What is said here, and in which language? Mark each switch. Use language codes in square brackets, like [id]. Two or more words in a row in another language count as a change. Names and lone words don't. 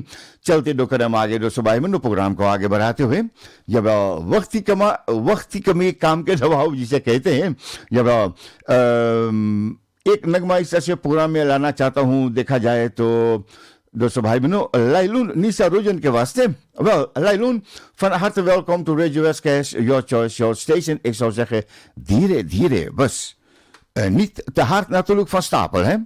[hi] चलते दो कदम आगे दोस्तों भाई बहनों, प्रोग्राम को आगे बढ़ाते हुए जब वक्त की कमी काम के दबाव जिसे कहते हैं, जब एक नगमा इस तरह से प्रोग्राम में लाना चाहता हूं। देखा जाए तो दोस्तों भाई बहनों, लाइलून निशा रोजन के वास्ते। [nl] Lailun, van harte welkom to Radio SKS, [en] your choice, your station. [nl] Ik zou zeggen, dieren, bus. Niet te hard natuurlijk van stapel, hè?